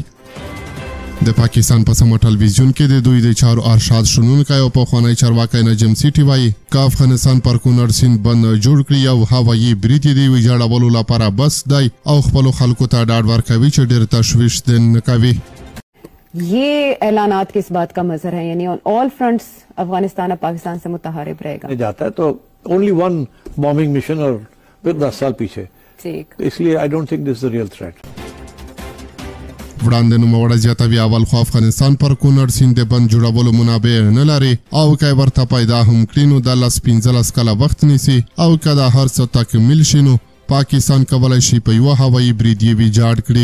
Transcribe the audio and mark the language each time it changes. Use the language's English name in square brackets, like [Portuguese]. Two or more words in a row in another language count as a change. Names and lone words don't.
[Pashto] د پاکستان په سمه ټلویزیون کې د دوی د چارو ارشاد شنونکی او پخوانی چارواکی نجم سیټي وايي که افغانستان پر کونړ سیند باندې جوړ کړي یو هوایي برید یې د ویجاړولو لپاره بس دی او خپلو خلکو ته ډاډ ورکوي چې ډېر تشویش دې نه کوي. [Urdu] یہ اعلانات کس بات کا مظہر ہے، یعنی [English] on all fronts [Urdu] افغانستان اور پاکستان سے متحارب رہے گا. جاتا ہے تو [English] only one bombing mission [Urdu] اور پھر 10 سال پیچھے، اس لیے [English] I don't think this is the real threat. [Pashto] وړاندې نوموړی زیاتوي اول خو افغانستان پر کونړ سیند د بند جوړولو منابع نه لري او که ورته پیدا هم کړي نو د 15 کاله وخت نیسي او که دا هر څه تکمیل شي نو پاکستان کولی شي په یوه هوایي برید یې ویجاړ کړي.